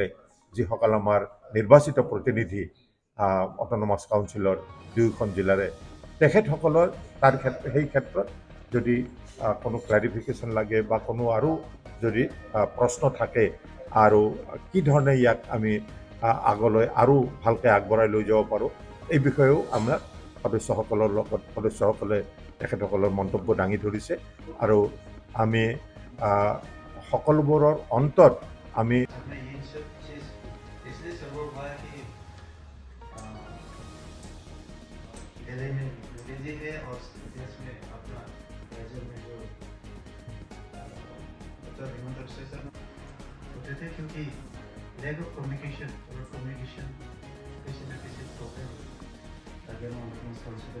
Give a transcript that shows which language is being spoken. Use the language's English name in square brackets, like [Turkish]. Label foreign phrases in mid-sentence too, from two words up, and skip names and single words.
[Assamese] যিসকল আমাৰ নিৰ্বাচিত প্ৰতিনিধি [English] autonomous councilৰ [Assamese] দুয়োখন জিলাৰে তেখেতসকলৰ সেই ক্ষেত্ৰত যদি কোনো ক্লাৰিফিকেশ্যন লাগে বা কোনো আৰু যদি প্ৰশ্ন থাকে আৰু কি ধৰণে ইয়াক আমি আগলৈ আৰু ভালকৈ আগবঢ়াই লৈ যাব পাৰোঁ এই বিষয়েও আমাৰ সদস্যসকলে তেখেতসকলৰ মন্তব্য দাঙি ধৰিছে আৰু আমি সকলোবোৰৰ অন্তত আমি [Hindi] क्योंकि [English] lack of communication [Hindi] और कम्युनिकेशन किसी न किसी प्रॉब्लम अगर हम कंसिडर